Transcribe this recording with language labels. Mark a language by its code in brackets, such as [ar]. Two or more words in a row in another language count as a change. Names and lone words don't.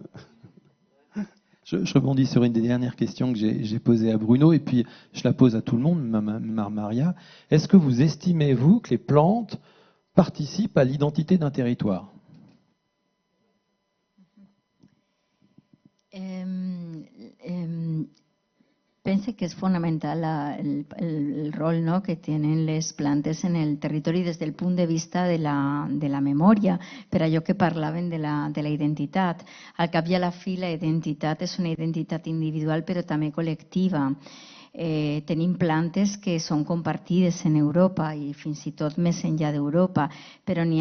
[fr] Je rebondis sur une des dernières questions que j'ai posées à Bruno, et puis je la pose à tout le monde, Maria. Est-ce que vous estimez, vous, que les plantes participent à l'identité d'un territoire? [ca] Pense que es fonamental el rol, ¿no?, [es] que tienen [ca] les plantes en el territori des del punt de vista de la memòria, per allò que parlaven de la identitat. Al cap i a la fi, la identitat és una identitat individual però també col·lectiva. Tenim plantes que són compartides en Europa i fins i tot més enllà d'Europa, però n'hi